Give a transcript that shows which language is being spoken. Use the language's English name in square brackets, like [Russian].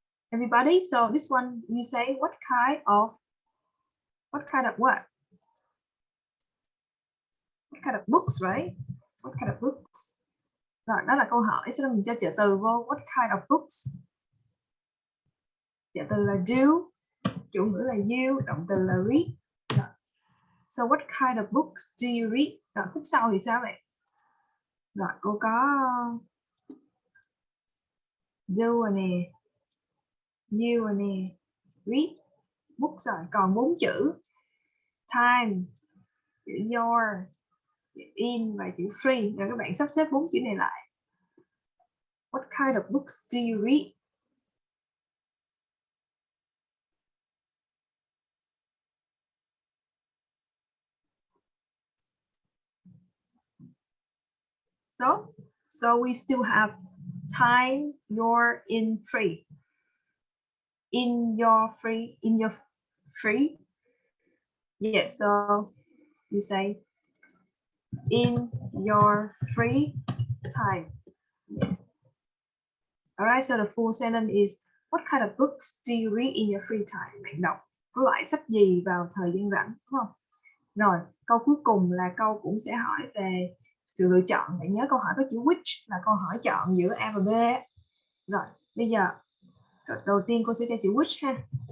[English] Everybody, so this one you say what kind of what? What kind of books, right? What kind of books? [Vietnamese] Rồi đó là câu hỏi, sau đó mình cho trợ từ vô, [English] what kind of books. [Vietnamese] Trợ từ là do, chủ ngữ là you, động từ là read. Rồi. [English] So what kind of books do you read? [Vietnamese] Rồi khúc sau thì sao vậy? Rồi cô có do nè, you nè, read, books rồi, còn 4 chữ time, chữ your, chữ in và chữ free. Rồi các bạn sắp xếp 4 chữ này lại. [English] What kind of books do you read? So we still have time, your, in, free. In your free. Yes, so you say in your free time. Yes. All right, so the full sentence is what kind of books do you read in your free time? [Vietnamese] Bạn đọc có loại sách gì vào thời gian rảnh, đúng không? Rồi, câu cuối cùng là câu cũng sẽ hỏi về sự lựa chọn. Bạn nhớ câu hỏi có chữ which là câu hỏi chọn giữa A và B. Rồi, bây giờ đầu tiên cô sẽ cho chữ which ha.